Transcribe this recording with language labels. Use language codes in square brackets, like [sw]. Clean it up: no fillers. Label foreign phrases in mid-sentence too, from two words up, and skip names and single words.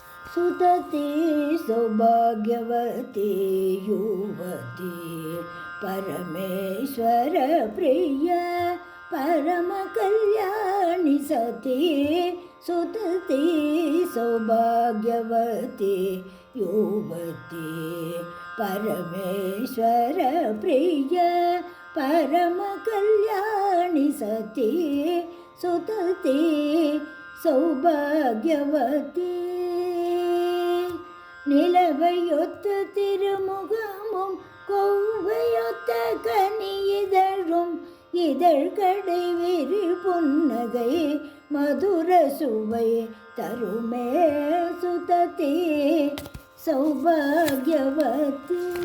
[sa] सुतती सौभाग्यवती युवती परमेश्वर प्रिय परम कल्याणी सती सुतती सौभाग्यवती युवती परमेश्वर प्रिय परम कल्याणी सती सुतती [ta] सौभाग्यवती நிலவையொத்த திருமுகமும் கொவ்வையொத்த கனியிதழும் இதழ்கடை விரி புன்னகை மதுர சுவை தருமே [sa] सुदती सौभाग्यवती